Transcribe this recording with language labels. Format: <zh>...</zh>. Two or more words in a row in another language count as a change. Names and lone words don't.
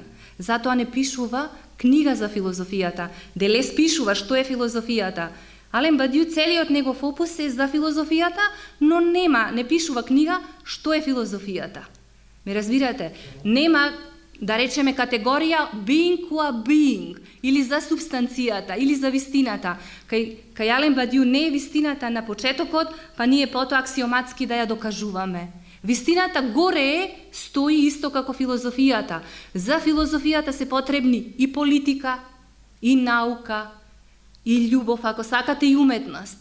<mk>Затоа не пишува книга за филозофијата. Делез пишува што е филозофијата. Ален Бадиу целиот негов опус е за филозофијата, но не пишува книга што е филозофијата. Ме разбирате? Нема, да речеме, категорија</mk> <en>being qua being,</en> <mk>или за субстанцијата, или за вистината. Кај Ален Бадиу не е вистината на почетокот, па ние потоа аксиоматски да ја докажуваме. Вистината горе стои исто како филозофијата. За филозофијата се потребни и политика, и наука, и љубов, ако сакате, и уметност.</mk>